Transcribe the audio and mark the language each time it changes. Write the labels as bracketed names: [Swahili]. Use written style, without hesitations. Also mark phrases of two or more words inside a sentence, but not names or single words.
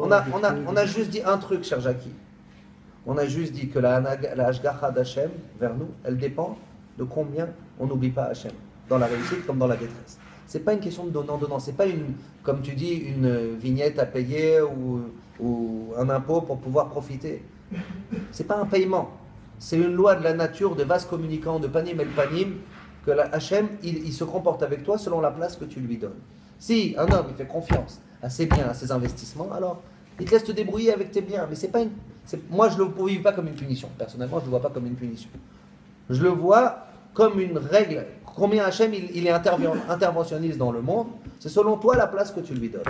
[French] On a juste dit un truc, cher Jackie. On a juste dit que la Hashgacha d'Hachem vers nous, elle dépend de combien on n'oublie pas Hachem, dans la réussite comme dans la détresse. C'est pas une question de donnant-donnant, c'est pas une, comme tu dis, une vignette à payer ou un impôt pour pouvoir profiter. C'est pas un paiement, c'est une loi de la nature, de vase communicant, de [Hebrew] פנים אל פנים, [French] que la Hachem, il se comporte avec toi selon la place que tu lui donnes. Si un homme il fait confiance à ses biens, à ses investissements, alors il te laisse te débrouiller avec tes biens. Mais c'est pas moi, je ne le vis pas comme une punition. Personnellement, je ne le vois pas comme une punition. Je le vois comme une règle. Combien Hachem il est interventionniste dans le monde, c'est selon toi la place que tu lui donnes.